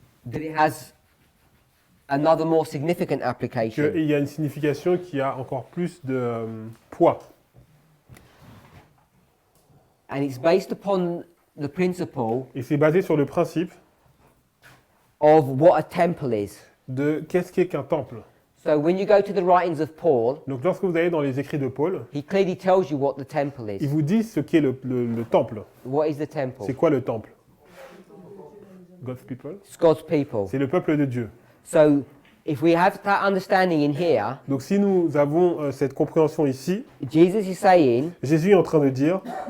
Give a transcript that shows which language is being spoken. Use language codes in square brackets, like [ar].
[en] that it has another more significant application. [fr] qu'il y a une signification qui a encore plus de poids. [en] And it's based upon the principle [fr] Et c'est basé sur le principe [en] of what a temple is. [fr] de qu'est-ce qu'un temple. [en] So when you go to the writings of Paul, [fr] Donc lorsque vous allez dans les écrits de Paul, [en] he clearly tells you what the temple [fr] il [en] is. [fr] vous dit ce qu'est le temple. [en] What is the temple? [fr] C'est quoi le temple? [en] God's people. It's God's people. [fr] C'est le peuple de Dieu. [en] So if we have that understanding in here, [fr] Donc si nous avons cette compréhension ici, [en] Jesus is saying, [fr] Jésus est en train de dire